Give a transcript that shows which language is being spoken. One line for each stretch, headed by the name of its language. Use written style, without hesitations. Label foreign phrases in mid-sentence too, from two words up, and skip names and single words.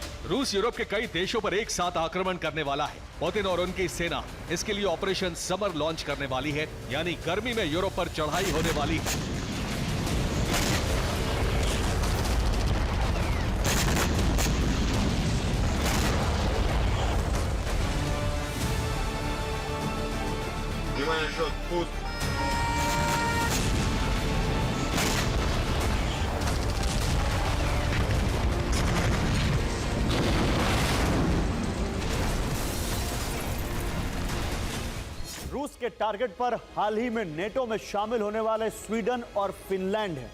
Hindi: रूस यूरोप के कई देशों पर एक साथ आक्रमण करने वाला है। पुतिन और उनकी सेना इसके लिए ऑपरेशन समर लॉन्च करने वाली है, यानी गर्मी में यूरोप पर चढ़ाई होने वाली है।
Russian: Внимание, счет, пуск.
Hindi: रूस के टारगेट पर हाल ही में नेटो में शामिल होने वाले स्वीडन और फिनलैंड हैं।